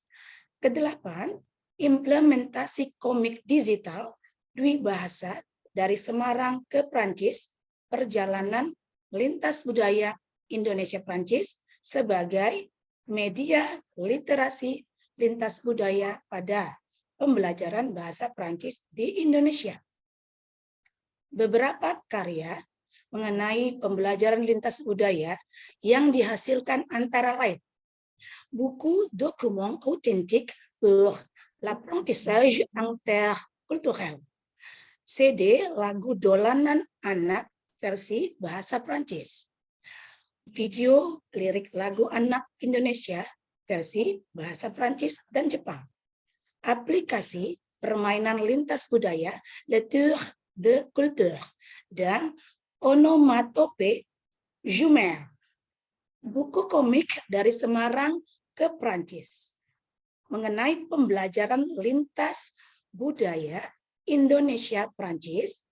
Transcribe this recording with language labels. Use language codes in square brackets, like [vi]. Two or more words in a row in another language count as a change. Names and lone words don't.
[id] Kedelapan, implementasi komik digital dwibahasa dari Semarang ke Prancis, perjalanan lintas budaya Indonesia Prancis sebagai media literasi lintas budaya pada pembelajaran bahasa Prancis di Indonesia. Beberapa karya mengenai pembelajaran lintas budaya yang dihasilkan antara lain buku dokumen autentik [fr] pour l'apprentissage interculturel, [id] CD lagu dolanan anak versi bahasa Prancis, video lirik lagu anak Indonesia versi bahasa Prancis dan Jepang, aplikasi permainan lintas budaya Le Tour de Culture dan onomatope Jumer, buku komik dari Semarang ke Prancis mengenai pembelajaran lintas budaya Indonesia Prancis.